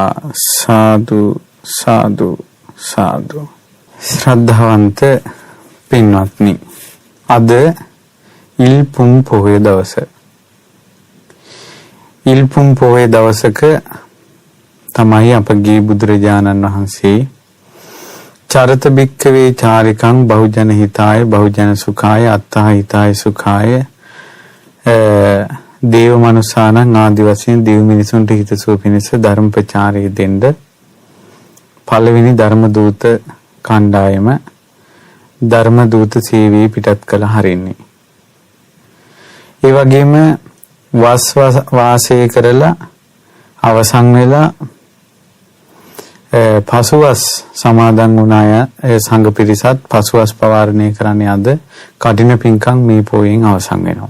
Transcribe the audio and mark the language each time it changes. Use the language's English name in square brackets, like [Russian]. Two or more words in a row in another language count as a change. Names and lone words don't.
[Sinhala] සාදු සාදු සාදු। ශ්‍රද්ධාවන්ත පින්වත්නි, අද ඉල්පුම් පොහොය දවස. ඉල්පුම් පොහොය දවසක තමයි අපගේ බුදුරජාණන් වහන්සේ [Pali] චරත භික්ඛවේ චාරිකං බහුජන හිතාය බහුජන සුඛාය අත්තා හිතාය සුඛාය දේව මනුසානං [Sinhala] ආදි වශයෙන් දිව් මිනිසුන්ට හිතසුව පිණිස ධර්ම ප්‍රචාරය දෙන්න පළවෙනි ධර්ම දූත කණ්ඩායම ධර්ම දූත සේවයේ පිටත් කළ හරින්නේ. ඒ වගේම වාසය කරලා අවසන් වෙලා පසුවස් සමාදන් වුණ අය සංඝ පිරිසත් පසුවස් පවාරණය කරන්නේ අද කഠින පින්කම් මේ පොයෙන් අවසන් වෙනවා.